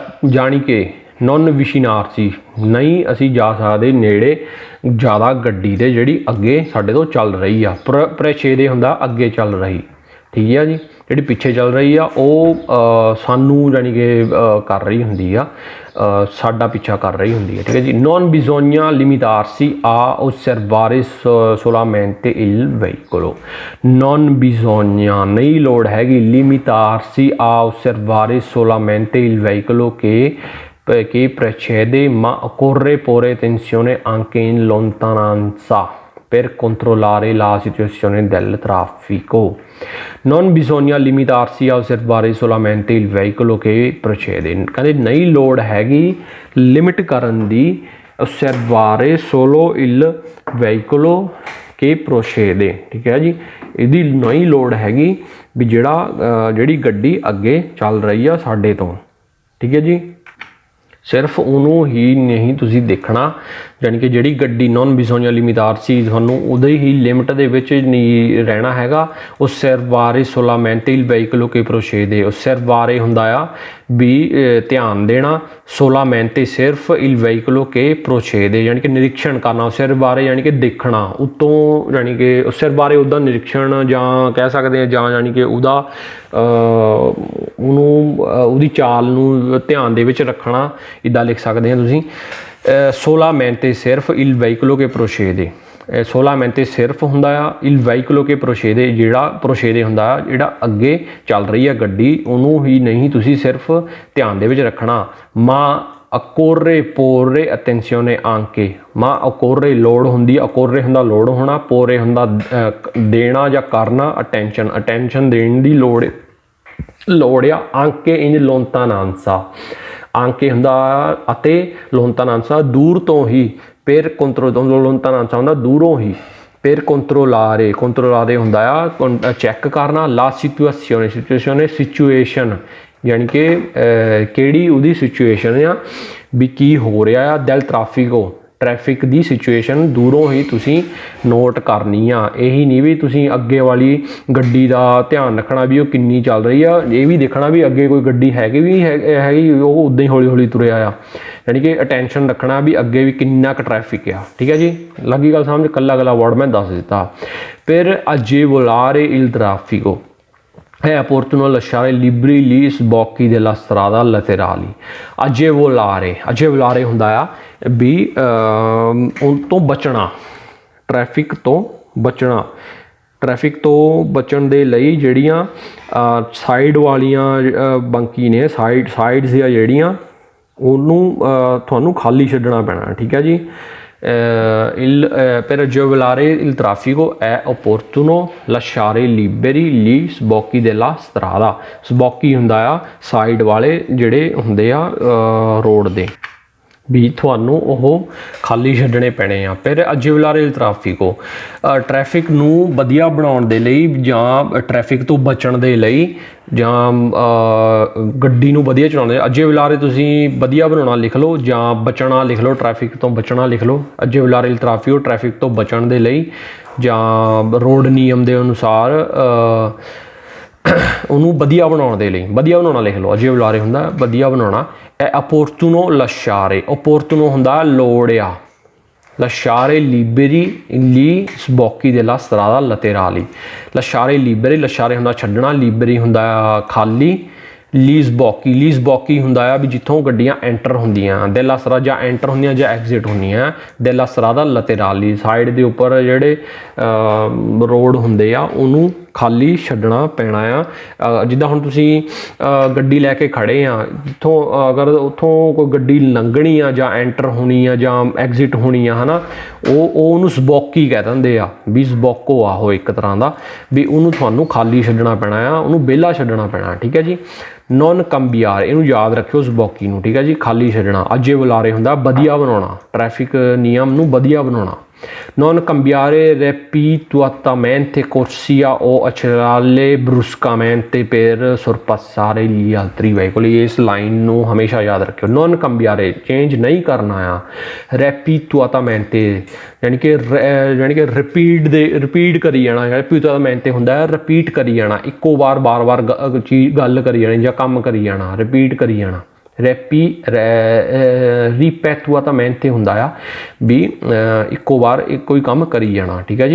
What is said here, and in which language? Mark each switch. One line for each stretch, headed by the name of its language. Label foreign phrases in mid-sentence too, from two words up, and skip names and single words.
Punjabi: ਜਾਣੀ ਕਿ
Italian: non vishnarsi,
Punjabi: ਨਹੀਂ ਅਸੀਂ ਜਾ ਸਕਦੇ ਨੇੜੇ ਜ਼ਿਆਦਾ ਗੱਡੀ ਦੇ ਜਿਹੜੀ ਅੱਗੇ ਸਾਡੇ ਤੋਂ ਚੱਲ ਰਹੀ ਆ। ਪ੍ਰੇਸ਼ੇਦੇ ਹੁੰਦਾ ਅੱਗੇ ਚੱਲ ਰਹੀ, ਠੀਕ ਹੈ ਜੀ। ਜਿਹੜੀ ਪਿੱਛੇ ਚੱਲ ਰਹੀ ਆ ਉਹ ਸਾਨੂੰ ਜਾਣੀ ਕਿ ਕਰ ਰਹੀ ਹੁੰਦੀ ਆ, ਸਾਡਾ ਪਿੱਛਾ ਕਰ ਰਹੀ ਹੁੰਦੀ ਹੈ, ਠੀਕ ਹੈ ਜੀ।
Italian: non bisogna limitarsi a osservare solamente il veicolo, non bisogna,
Punjabi: ਨਹੀਂ ਲੋੜ ਹੈਗੀ,
Italian: limitarsi a osservare solamente il veicolo che precede, ma occorre porre attenzione anche in lontananza per controllare la situazione del traffico. Non bisogna limitarsi a osservare solamente il veicolo che procede,
Punjabi: ਕਹਿੰਦੇ ਨਹੀਂ ਲੋੜ ਹੈਗੀ ਲਿਮਿਟ ਕਰਨ ਦੀ,
Italian: osservare solo il veicolo che procede,
Punjabi: ਠੀਕ ਹੈ ਜੀ। ਇਹਦੀ ਨਹੀਂ ਲੋੜ ਹੈਗੀ ਵੀ ਜਿਹੜੀ ਗੱਡੀ ਅੱਗੇ ਚੱਲ ਰਹੀ ਆ ਸਾਡੇ ਤੋਂ, ਠੀਕ ਹੈ ਜੀ। ਸਿਰਫ ਉਹਨੂੰ ਹੀ ਨਹੀਂ ਤੁਸੀਂ ਦੇਖਣਾ, ਜਾਣੀ ਕਿ ਜਿਹੜੀ ਗੱਡੀ
Italian: non bisogna limitarsi
Punjabi: ਤੁਹਾਨੂੰ ਉਹਦੇ ਹੀ ਲਿਮਟ ਦੇ ਵਿੱਚ ਨਹੀਂ ਰਹਿਣਾ ਹੈਗਾ।
Italian: osservare solamente il veicolo che procede, osservare
Punjabi: ਹੁੰਦਾ ਆ ਵੀ ਧਿਆਨ ਦੇਣਾ,
Italian: solamente ਸਿਰਫ il veicolo che procede
Punjabi: ਯਾਨੀ ਕਿ ਨਿਰੀਖਣ ਕਰਨਾ। osservare ਯਾਨੀ ਕਿ ਦੇਖਣਾ ਉੱਤੋਂ, ਯਾਨੀ ਕਿ osservare ਉਹਦਾ ਨਿਰੀਖਣ ਜਾਂ ਕਹਿ ਸਕਦੇ ਹਾਂ, ਜਾਂ ਯਾਨੀ ਕਿ ਉਹਦਾ ਉਹਦੀ ਚਾਲ ਨੂੰ ਧਿਆਨ ਦੇ ਵਿੱਚ ਰੱਖਣਾ, ਇੱਦਾਂ ਲਿਖ ਸਕਦੇ ਹਾਂ ਤੁਸੀਂ।
Italian: solamente ਸਿਰਫ il veicolo che procede, solamente
Punjabi: ਸਿਰਫ ਹੁੰਦਾ ਆ,
Italian: il veicolo che procede
Punjabi: ਜਿਹੜਾ procede ਹੁੰਦਾ ਆ ਜਿਹੜਾ ਅੱਗੇ ਚੱਲ ਰਹੀ ਆ ਗੱਡੀ, ਉਹਨੂੰ ਹੀ ਨਹੀਂ ਤੁਸੀਂ ਸਿਰਫ ਧਿਆਨ ਦੇ ਵਿੱਚ ਰੱਖਣਾ।
Italian: ma occorre porre attenzione anche, ma occorre
Punjabi: ਲੋੜ ਹੁੰਦੀ ਆ, occorre ਹੁੰਦਾ ਲੋੜ ਹੋਣਾ, porre ਹੁੰਦਾ ਦੇਣਾ ਜਾਂ ਕਰਨਾ, attention ਦੇਣ ਦੀ ਲੋੜ ਆ।
Italian: anche in lontananza, anche
Punjabi: ਹੁੰਦਾ ਅਤੇ
Italian: lontananza
Punjabi: ਦੂਰ ਤੋਂ ਹੀ,
Italian: per controllare, lontananza
Punjabi: ਹੁੰਦਾ ਦੂਰੋਂ ਹੀ,
Italian: per controllare
Punjabi: ਹੁੰਦਾ ਆ ਚੈੱਕ ਕਰਨਾ।
Italian: la situation
Punjabi: ਯਾਨੀ ਕਿ ਕਿਹੜੀ ਉਹਦੀ ਸਿਚੁਏਸ਼ਨ ਆ ਵੀ ਕੀ ਹੋ ਰਿਹਾ ਆ।
Italian: del traffico,
Punjabi: ਟ੍ਰੈਫਿਕ ਦੀ ਸਿਚੁਏਸ਼ਨ ਦੂਰੋਂ ਹੀ ਤੁਸੀਂ ਨੋਟ ਕਰਨੀ ਆ। ਇਹੀ ਨਹੀਂ ਵੀ ਤੁਸੀਂ ਅੱਗੇ ਵਾਲੀ ਗੱਡੀ ਦਾ ਧਿਆਨ ਰੱਖਣਾ ਵੀ ਉਹ ਕਿੰਨੀ ਚੱਲ ਰਹੀ ਆ, ਇਹ ਵੀ ਦੇਖਣਾ ਵੀ ਅੱਗੇ ਕੋਈ ਗੱਡੀ ਹੈਗੀ ਉਹ ਉੱਦਾਂ ਹੀ ਹੌਲੀ ਤੁਰਿਆ ਆ, ਯਾਨੀ ਕਿ ਅਟੈਂਸ਼ਨ ਰੱਖਣਾ ਵੀ ਅੱਗੇ ਵੀ ਕਿੰਨਾ ਕੁ ਟ੍ਰੈਫਿਕ ਆ, ਠੀਕ ਹੈ ਜੀ। ਲੱਗੀ ਗੱਲ ਸਮਝ? ਇਕੱਲਾ ਵਰਡ ਮੈਂ ਦੱਸ ਦਿੱਤਾ।
Italian: ਫਿਰ agevolare il traffico è opportuno lasciare liberi gli sbocchi della strada laterali.
Punjabi: agevolare ਹੁੰਦਾ ਆ ਵੀ ਉਹ ਤੋਂ ਬਚਣਾ, ਟ੍ਰੈਫਿਕ ਤੋਂ ਬਚਣ ਦੇ ਲਈ ਜਿਹੜੀਆਂ ਸਾਈਡ ਵਾਲੀਆਂ ਬੰਕੀ ਨੇ, ਸਾਈਡਸ ਆ ਜਿਹੜੀਆਂ, ਉਹਨੂੰ ਤੁਹਾਨੂੰ ਖਾਲੀ ਛੱਡਣਾ ਪੈਣਾ, ਠੀਕ ਹੈ ਜੀ।
Italian: per agevolare il traffico è opportuno lasciare liberi gli sbocchi della strada,
Punjabi: sbocchi ਹੁੰਦਾ ਆ ਸਾਈਡ ਵਾਲੇ ਜਿਹੜੇ ਹੁੰਦੇ ਆ ਰੋਡ ਦੇ, ਵੀ ਤੁਹਾਨੂੰ ਉਹ ਖਾਲੀ ਛੱਡਣੇ ਪੈਣੇ ਆ। ਫਿਰ
Italian: agevolare il traffico,
Punjabi: ਟ੍ਰੈਫਿਕ ਨੂੰ ਵਧੀਆ ਬਣਾਉਣ ਦੇ ਲਈ ਜਾਂ ਟ੍ਰੈਫਿਕ ਤੋਂ ਬਚਣ ਦੇ ਲਈ ਜਾਂ ਗੱਡੀ ਨੂੰ ਵਧੀਆ ਚਲਾਉਣ ਦੇ ਅਜੀਵਲਾਰੇ ਤੁਸੀਂ ਵਧੀਆ ਬਣਾਉਣਾ ਲਿਖ ਲਓ ਜਾਂ ਬਚਣਾ ਲਿਖ ਲਓ, ਟ੍ਰੈਫਿਕ ਤੋਂ ਬਚਣਾ ਲਿਖ ਲਓ।
Italian: agevolare il traffico,
Punjabi: ਟ੍ਰੈਫਿਕ ਤੋਂ ਬਚਣ ਦੇ ਲਈ ਜਾਂ ਰੋਡ ਨਿਯਮ ਦੇ ਅਨੁਸਾਰ ਉਹਨੂੰ ਵਧੀਆ ਬਣਾਉਣ ਦੇ ਲਈ ਵਧੀਆ ਬਣਾਉਣਾ ਲਿਖ ਲਓ। ਅਜੀਵਲਾਰੇ ਹੁੰਦਾ ਵਧੀਆ ਬਣਾਉਣਾ।
Italian: opportuno lasciare,
Punjabi: opportuno ਹੁੰਦਾ ਲੋੜ ਆ,
Italian: lasciare liberi gli sbocchi della strada laterali, lasciare liberi, lasciare
Punjabi: ਹੁੰਦਾ ਛੱਡਣਾ,
Italian: liberi
Punjabi: ਹੁੰਦਾ ਖਾਲੀ,
Italian: gli sbocchi
Punjabi: ਹੁੰਦਾ ਆ ਵੀ ਜਿੱਥੋਂ ਗੱਡੀਆਂ ਐਂਟਰ ਹੁੰਦੀਆਂ,
Italian: della strada
Punjabi: ਜਾਂ ਐਂਟਰ ਹੁੰਦੀਆਂ ਜਾਂ ਐਗਜ਼ਿਟ ਹੁੰਦੀਆਂ,
Italian: della strada laterali
Punjabi: ਸਾਈਡ ਦੇ ਉੱਪਰ ਜਿਹੜੇ ਰੋਡ ਹੁੰਦੇ ਆ ਉਹਨੂੰ ਖਾਲੀ ਛੱਡਣਾ ਪੈਣਾ ਆ। ਜਿੱਦਾਂ ਹੁਣ ਤੁਸੀਂ ਗੱਡੀ ਲੈ ਕੇ ਖੜੇ ਆ, ਜਿੱਥੋਂ ਅਗਰ ਉੱਥੋਂ ਕੋਈ ਗੱਡੀ ਲੰਘਣੀ ਆ ਜਾਂ ਐਂਟਰ ਹੋਣੀ ਆ ਜਾਂ ਐਗਜ਼ਿਟ ਹੋਣੀ ਆ ਹੈ ਨਾ, ਉਹ ਉਹਨੂੰ ਸਬੋਕੀ ਕਹਿ ਦਿੰਦੇ ਆ ਵੀ ਸਬੋਕੋ ਆ ਉਹ ਇੱਕ ਤਰ੍ਹਾਂ ਦਾ, ਵੀ ਉਹਨੂੰ ਤੁਹਾਨੂੰ ਖਾਲੀ ਛੱਡਣਾ ਪੈਣਾ ਆ, ਉਹਨੂੰ ਵਿਹਲਾ ਛੱਡਣਾ ਪੈਣਾ। ਠੀਕ ਹੈ ਜੀ।
Italian: non cambiare,
Punjabi: ਇਹਨੂੰ ਯਾਦ ਰੱਖਿਓ ਸਬੋਕੀ ਨੂੰ। ਠੀਕ ਹੈ ਜੀ। ਖਾਲੀ ਛੱਡਣਾ। ਅਜੀਵਲਾਰੇ ਹੁੰਦਾ ਵਧੀਆ ਬਣਾਉਣਾ, ਟ੍ਰੈਫਿਕ ਨਿਯਮ ਨੂੰ ਵਧੀਆ ਬਣਾਉਣਾ।
Italian: non cambiare ripetutamente corsia o accelerare bruscamente per sorpassare gli altri veicoli।
Punjabi: ਇਸ ਲਾਈਨ ਨੂੰ ਹਮੇਸ਼ਾ ਯਾਦ ਰੱਖਿਓ।
Italian: non cambiare
Punjabi: ਚੇਂਜ ਨਹੀਂ ਕਰਨਾ ਆ, ripetutamente ਯਾਨੀ ਕਿ ਰਿਪੀਟ ਕਰੀ ਜਾਣਾ। ripetutamente ਹੁੰਦਾ ਰਿਪੀਟ ਕਰੀ ਜਾਣਾ, ਇੱਕੋ ਵਾਰ ਬਾਰ-ਬਾਰ ਚੀਜ਼ ਗੱਲ ਕਰੀ ਜਾਣੀ ਜਾਂ ਕੰਮ ਕਰੀ ਜਾਣਾ, ਰਿਪੀਟ ਕਰੀ ਜਾਣਾ। ਰਿਪੈਟੂਆਟamente ਹੁੰਦਾ ਆ ਵੀ ਇੱਕੋ ਵਾਰ ਇੱਕੋ ਹੀ ਕੰਮ ਕਰੀ ਜਾਣਾ। ਠੀਕ ਹੈ ਜੀ।